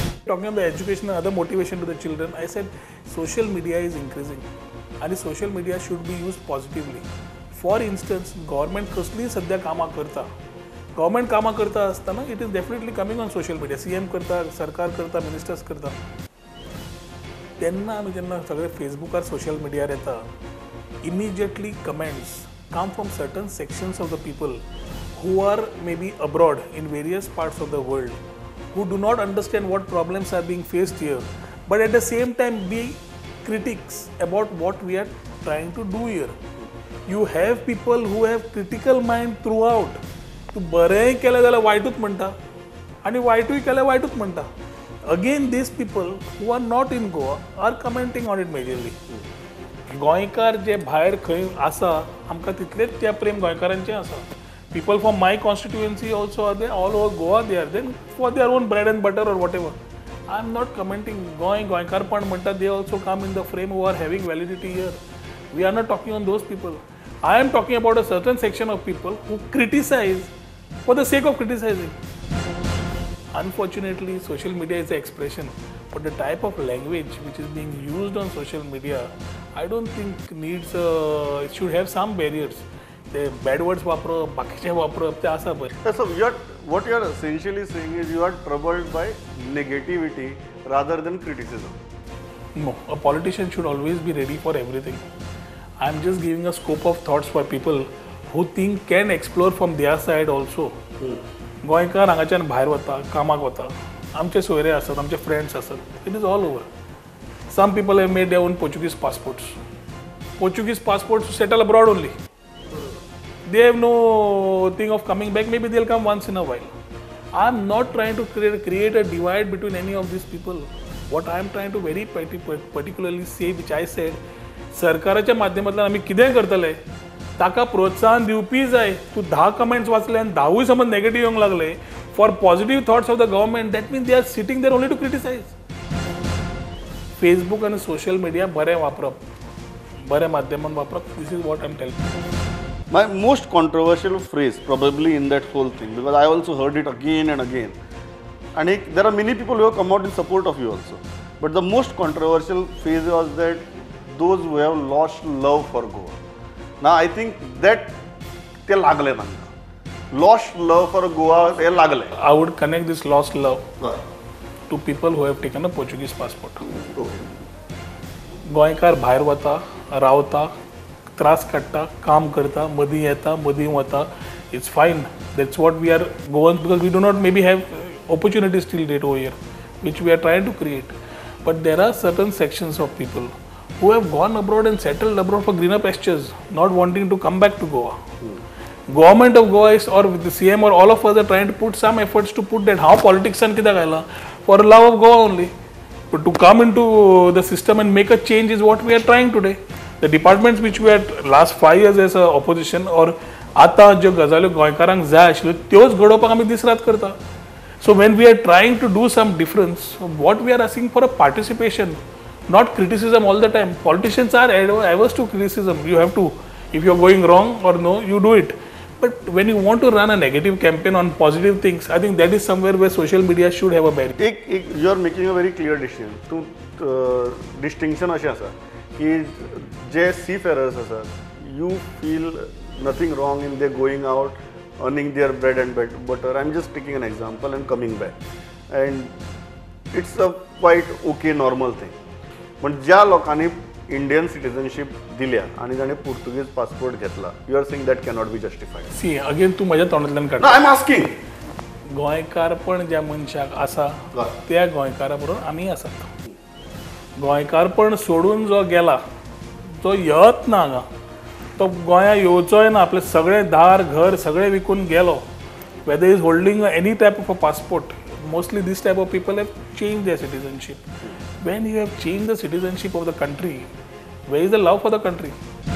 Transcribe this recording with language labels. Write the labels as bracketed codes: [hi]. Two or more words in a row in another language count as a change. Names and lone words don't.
[en] talking about the education and other motivation to the children, I said social media is increasing and social media should be used positively. For instance, government [kok] कसली सध्या कामा करता, [en] government [kok] कामा करता असताना [en] it is definitely coming on social media. [kok] CM करता, सरकार करता, ministers करता. त्यांना आम्ही जेव्हा सगळे फेसबुकार सोशल मिडियार येता, [en] immediately comments come from certain sections of the people who are maybe abroad in various parts of the world, who do not understand what problems are being faced here, but at the same time be critics about what we are trying to do here. You have people who have critical mind throughout. [kok] तू बरें केलें जाल्यार वायटूच म्हणटा आनी वायटूय केल्यार वायटूच म्हणटा. [en] Again, these people who are not in Goa are commenting on it majorly. [kok] गोंयकार जे भायर खंय आसा आमकां तितलेच त्या प्रेम गोंयकारांचें आसा. [en] People from my constituency also are there, all over Goa they are there for their own bread and butter or whatever. I am not commenting [kok] गोंयकारपण म्हणटा, [en] they also come in the frame who are having validity here. We are not talking on those people. I am talking about a certain section of people who criticize for the sake of criticizing. Unfortunately, social media is an expression, but the type of language which is being used on social media, I don't think needs, it should have some barriers. The bad words [kok] वापरप, बाकीचे वापरप ते आसा बरें. [en] So what you are essentially saying is you are troubled by negativity rather than criticism. No, a politician should always be ready for everything. I am just giving a scope of thoughts for people who think can explore from their side also. [kok] गोंयकार हांगाच्यान भायर वता, कामाक वता, आमचे सोयरे आसात, आमचे फ्रेंड्स आसात. [en] It is all over. Some people have made their own Portuguese passports. Portuguese passports to settle abroad only. They have no thing of coming back. Maybe they'll come once in a while. I am not trying to create a divide between any of these people. What I am trying to very particularly say, which I said, [kok] सरकाराच्या माध्यमांतल्यान आमी कितें करतले ताका प्रोत्साहन दिवपी जाय. तूं 10 कमेंट्स वाचले आनी 10 समज नेगेटिव्ह येवंक लागले [en] for positive thoughts of the government, that means they are sitting there only to criticize. [kok] फेसबुक आनी सोशल मिडिया बरें वापरप, बरें माध्यमान वापरप, [en] This is what I am telling. My most controversial phrase probably in that whole thing, because I also heard it again and again, and there are many people who have come out in support of you also, but the most controversial phrase was that those who have lost love for Goa. Now I think that they [kok] lagle tanga [en] lost love for Goa, they lagle. I would connect this lost love to people who have taken a Portuguese passport. [kok] गोंयकार भायर वता, रावता, त्रास काडटा, काम करता, मदीं येता, मदीं वता. [en] It's fine. That's what we are going, because we do not maybe have opportunities till date over here, which we are trying to create. But there are certain sections of people who have gone abroad and settled abroad for greener pastures, not wanting to come back to Goa. Government of Goa is, or the CM or all of us are trying to put some efforts to put that how politics and [kok] kidak aila [en] for love of Goa only. But to come into the system and make a change is what we are trying today. The departments which we had last 5 years as a opposition or [kok] आता ज्यो गजाल्यो गोंयकारांक जाय आशिल्ल्यो त्योच घडोवपाक आमी दीस रात करता. [en] So when we are trying to do some difference, what we are asking for a participation, not criticism all the time. Politicians are averse to criticism. You have to, if you are going wrong or no, you do it. But when you want to run a negative campaign on positive things, I think that is somewhere where social media should have a barrier. You are making a very clear decision. [kok] Distinction अशें आसा की जे seafarers आसा, [en] you feel nothing wrong in they going out, earning their bread and butter. I'm just taking an example and coming back. And it's a quite okay normal thing. [kok] पण ज्या लोकांनी [en] Indian citizenship [kok] दिल्या आणि ताणें [en] Portuguese passport [kok] घेतला, [en] You are saying that cannot be justified. See again [kok] तू माझ्या तोंडांतल्यान काढ. [en] I am asking. [kok] गोंयकारपण ज्या मनशाक आसा त्या गोंयकारा बरोबर आमी आसात. गोंयकारपण सोडून जो गेला, तो येत ना हांगा, तो गोंया येवचोय ना, आपले सगळे दार घर सगळे विकून गेलो. [en] Whether is holding any type of a passport, mostly this type of people have change their citizenship. When you have changed the citizenship of the country, where is the love for the country?